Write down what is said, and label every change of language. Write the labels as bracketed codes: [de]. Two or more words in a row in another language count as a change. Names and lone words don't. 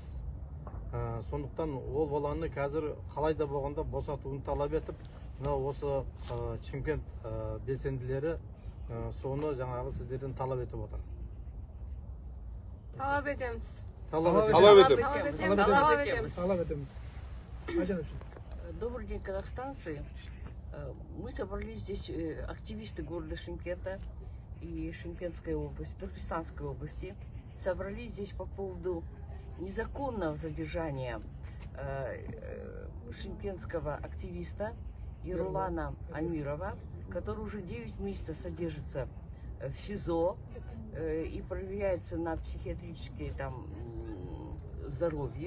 [kk] Сондықтан ол баланы қазір қалайда болғанда босатуын талап етіп, осы Шымкент белсенділері соны жаңағы сіздерден талап етіп отыр. Талап етеміз. Талап етеміз. [ru] Добрый день, казахстанцы. Мы собрались здесь, активисты города Шымкента и Шымкентской области, Туркестанской области, собрались здесь по поводу незаконного задержания шымкентского активиста Ерулана Амирова, который уже 9 месяцев содержится в СИЗО и проверяется на психиатрическое здоровье.